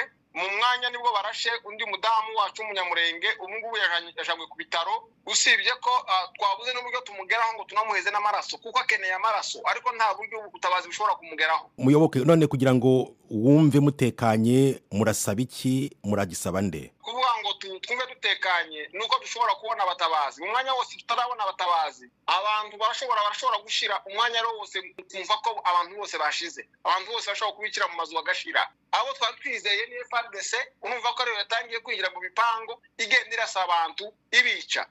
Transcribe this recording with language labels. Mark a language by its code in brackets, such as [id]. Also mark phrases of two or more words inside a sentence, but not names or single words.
[rw] Mu mwanya nibwo barashe undi mudamu wacu umunyamurenge ubungubu yajanywe ku bitaro. Usibye ko twabuze n'uburyo tumugeraho ngo tunamuheze n'amaraso kuko akeneye amaraso, ariko nta buryo ubutabazi bushobora kumugeraho. Umuyoboke, none kugira ngo wumve mutekanye murasaba iki, muragisaba nde? Kuvuga ngo twumve dutekanye nuko dushobora kubona abatabazi. Mu mwanya wose tutarabona abatabazi, abantu barashobora gushira umwanya wose kumva ko abantu bose bashize. Abantu bose bashobora kubikira mu mazu bagashira. Abo twatwizeye ni FARDC, urumva ko rero yatangiye kwinjira mu bipango igenda irasa abantu ibica.